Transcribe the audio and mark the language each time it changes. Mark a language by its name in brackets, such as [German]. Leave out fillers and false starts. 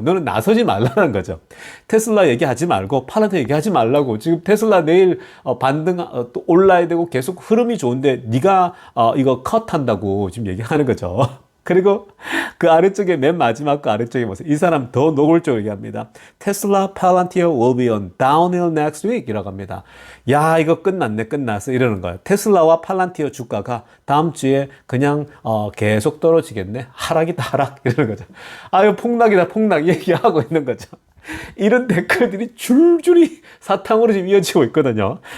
[Korean] 너는 나서지 말라는 거죠. 테슬라 얘기하지 말고 팔란티어 얘기하지 말라고. 지금 테슬라 내일 반등 또 올라야 되고 계속 흐름이 좋은데 네가 이거 컷한다고 지금 얘기하는 거죠. 그리고 그 아래쪽에 맨 마지막 그 아래쪽에 보세요. 이 사람 더 노골적으로 얘기합니다. [English] 테슬라 팔란티어 will be on downhill next week [Korean] 이라고 합니다. 야 이거 끝났어 이러는 거예요. 테슬라와 팔란티어 주가가 다음 주에 그냥 계속 떨어지겠네. 하락이다 하락 이러는 거죠. 아유 폭락이다 폭락 얘기하고 있는 거죠. 이런 댓글들이 줄줄이 사탕으로 지금 이어지고 있거든요.